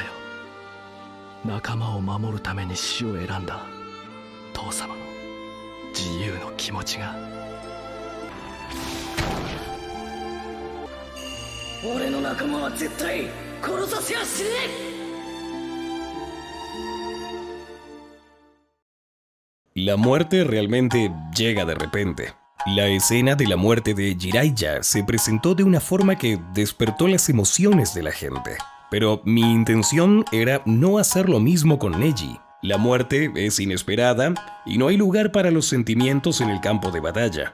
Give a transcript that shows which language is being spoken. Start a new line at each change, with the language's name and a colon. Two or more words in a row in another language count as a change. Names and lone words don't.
Japanese: 仲間を守るために死を選んだ父様の自由の気持ちが。俺の仲間は絶対殺させやしねえ。
Spanish: La muerte realmente llega de repente. La escena de la muerte de Jiraiya se presentó de una forma que despertó las emociones de la gente. Pero mi intención era no hacer lo mismo con Neji. La muerte es inesperada y no hay lugar para los sentimientos en el campo de batalla.